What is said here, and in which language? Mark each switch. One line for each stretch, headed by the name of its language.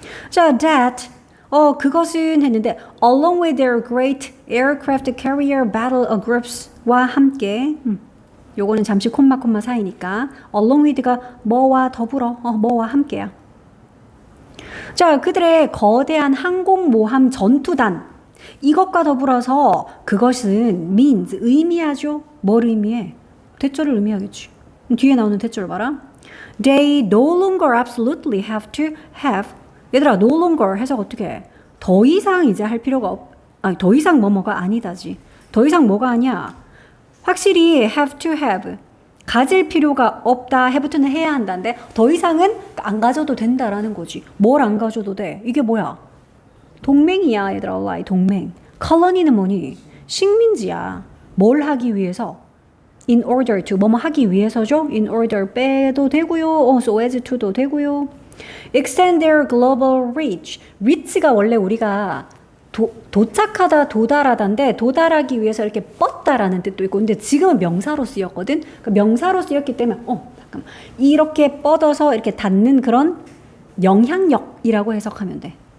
Korean: 자, that 그것은 했는데 along with their great aircraft carrier battle groups 와 함께 요거는 잠시 콤마 사이니까 along with 가 뭐와 더불어 뭐와 함께야. 자, 그들의 거대한 항공모함 전투단 이것과 더불어서 그것은 means 의미하죠. 뭘 의미해? 대절을 의미하겠지. 뒤에 나오는 대절 봐라.
English: They no longer absolutely have to have.
Korean: 얘들아, no longer 해석 어떻게 해? 더 이상 이제 할 필요가 더 이상 뭐가 아니다지. 더 이상 뭐가 아니야.
English: 확실히 have to have.
Korean: 가질 필요가 없다. have 부터는 해야 한다는데 더 이상은 안 가져도 된다라는 거지. 뭘 안 가져도 돼? 이게 뭐야? 동맹이야, 얘들아. ally, 동맹. colony 는 뭐니? 식민지야. 뭘 하기 위해서? in order to. 뭐뭐 하기 위해서죠? in order 빼도 되고요.
English: so as to도 되고요. extend their global reach.
Korean: reach가 원래 우리가 도착하다, 도달하다인데 도달하기 위해서 이렇게 뻗다라는 뜻도 있고 근데 지금은 명사로 쓰였거든. 그러니까 명사로 쓰였기 때문에 잠깐만. 이렇게 뻗어서 이렇게 닿는 그런 영향력이라고 해석하면 돼.